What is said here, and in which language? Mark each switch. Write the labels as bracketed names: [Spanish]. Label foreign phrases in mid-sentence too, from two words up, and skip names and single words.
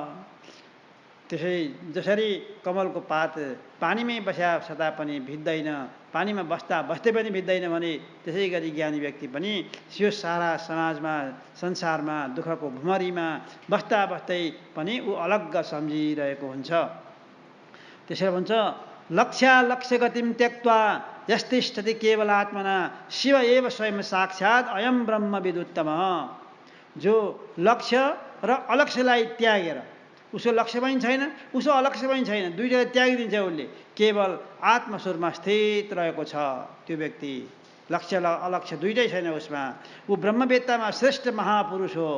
[Nepali] त्यसै जसरी कमलको पात पानीमै बस्या सदा पनि भिज्दैन, पानीमा बस्दै पनि भिज्दैन भने त्यसै गरी ज्ञानी व्यक्ति पनि यो सारा समाजमा संसारमा दुःखको भुमरीमा बस्दै पनि ऊ अलग्ग सम्झिरहेको हुन्छ। त्यसैले भन्छ [Sanskrit] लक्ष्य गतिम त्यक्त्वा यस्तिष्ठति केवल आत्मना शिव एव स्वयं साक्षात् अयम ब्रह्म विदुत्तम। [Nepali] जो लक्ष्य र अलक्ष्यलाई त्यागेर, उसको लक्ष्य पनि छैन, उसको अलक्ष्य पनि छैन, दुईटालाई त्यागिदिन्छ उसले, केवल आत्मस्वरूपमा स्थित रहेको छ त्यो व्यक्ति। लक्ष्य र अलक्ष्य दुईटै छैन उसमा। ऊ ब्रह्मवेत्तामा श्रेष्ठ महापुरुष हो।